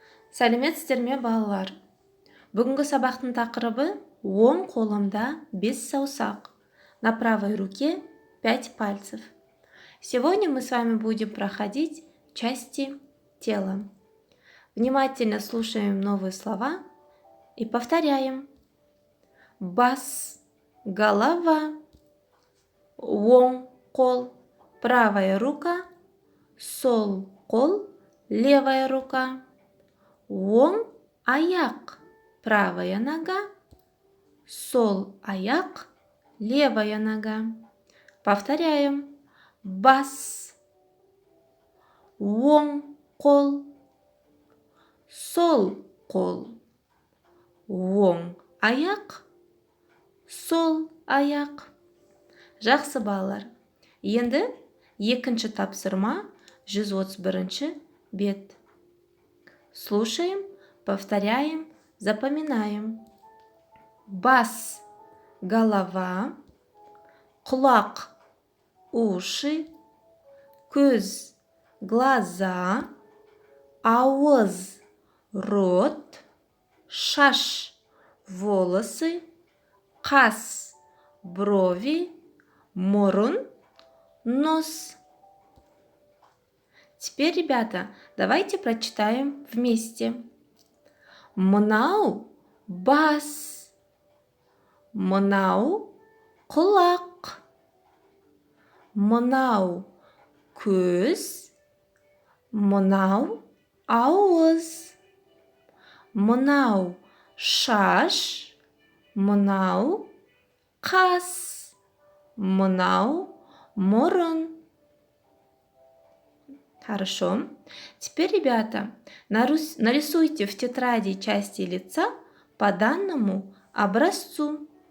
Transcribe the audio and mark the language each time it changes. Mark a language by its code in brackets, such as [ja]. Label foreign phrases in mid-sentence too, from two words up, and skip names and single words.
[kk] Сәлеметсіздер ме, балалар? Бүгінгі сабақтың тақырыбы оң қолымда 5 саусақ, [ru] на правой руке 5 пальцев. Сегодня мы с вами будем проходить части тела. Внимательно слушаем новые слова и повторяем. [kk] Бас – голова, оң қол – [ru] правая рука, [kk] сол қол – [ru] левая рука. [kk] Оң аяқ – [ru] правая нога, [kk] сол аяқ – [ru] левая нога. Повторяем. [kk] Бас, оң қол, сол қол, оң аяқ, сол аяқ. Жақсы балалар. Енді екінші тапсырма 131 бет. [ru] Слушаем, повторяем, запоминаем. [kk] Бас – голова, құлақ – уши, көз – глаза, ауыз – рот, шаш – волосы, қас – брови, мұрын – нос. [ru] Теперь, ребята, давайте прочитаем вместе. [kk] Мынау бас, мынау құлақ, мынау көз, мынау ауыз, мынау шаш, мынау қас, мынау мұрын. [ru] Хорошо. Теперь, ребята, нарисуйте в тетради части лица по данному образцу.